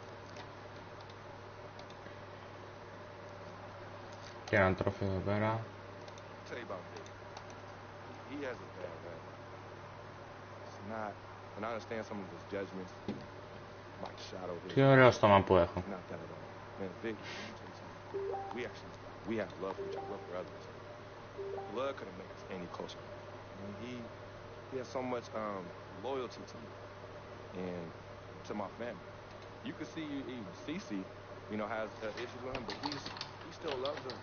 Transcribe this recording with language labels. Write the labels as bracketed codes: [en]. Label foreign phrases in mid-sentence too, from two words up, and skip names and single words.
[el] Και έναν τρόφι εδώ πέρα. Τι ωραίο στόμα που έχω. [en] To my family, you can see even CC, you know, has issues with him, but he still loves her.